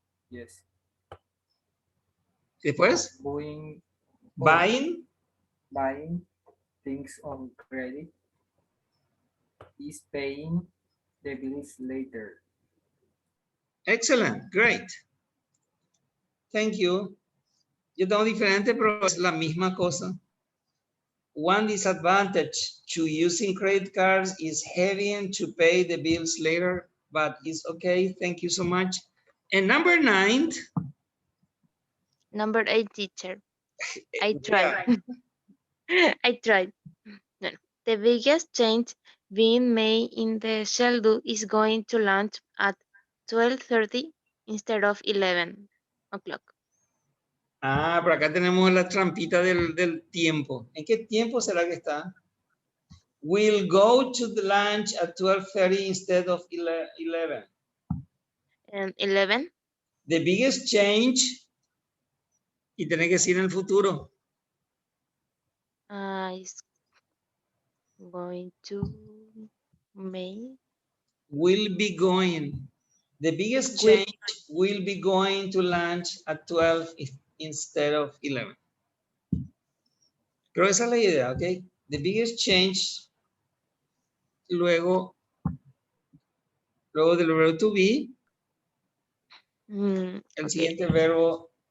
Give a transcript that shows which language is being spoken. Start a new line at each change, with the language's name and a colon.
English: Yes.
Spanish: Después. Buying
English: things on credit is paying the bills later. Excellent, great. Thank you.
Spanish: Yo tengo diferente, pero es la misma cosa.
English: One disadvantage to using credit cards is having to pay the bills later, but it's okay. Thank you so much. And number 9. Number 8, teacher. I tried. I tried. No. The biggest change being made in the schedule is going to launch at 12:30 instead of 11 o'clock.
Spanish: Ah, por acá tenemos la trampita del tiempo. ¿En qué tiempo será que está?
English: We'll go to the lunch at 12:30 instead of 11. 11. The biggest change,
Spanish: y tiene que decir en el futuro.
English: Is going to make. Will be going. The biggest change will be going to lunch at 12 instead of 11.
Spanish: Creo que esa es la idea, ¿ok?
English: The biggest change,
Spanish: luego del verbo to be, el siguiente verbo.